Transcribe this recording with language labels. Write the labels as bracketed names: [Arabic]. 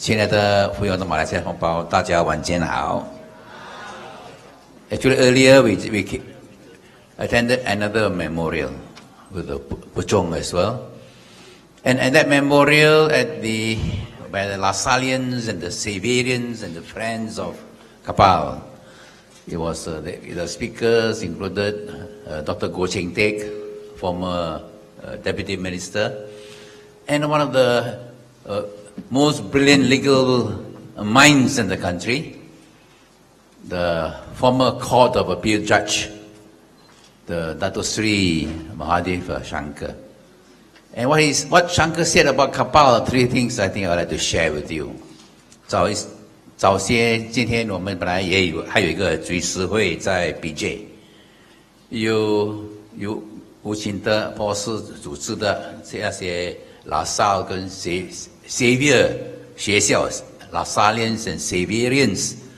[Chinese] 亲爱的朋友的马来西亚同胞，大家晚间好。 [English] Actually, earlier we attended another memorial with the Puchong as well, and that memorial by the Lasalians and the Saverians and the friends of Karpal. It was the speakers included Dr. Goh Cheng Teck, former deputy minister, and one of the most brilliant legal minds in the country, the former Court of Appeal judge, the Dato Sri Mahadev Shankar. And what Shankar said about Karpal, 3 things I think I'd like to share with you. [Chinese] 早些今天我们本来还有一个追思会在 BJ， 有吴清德博士组织的这些拉萨跟 Xavier 学校 Lasalians and Saverians，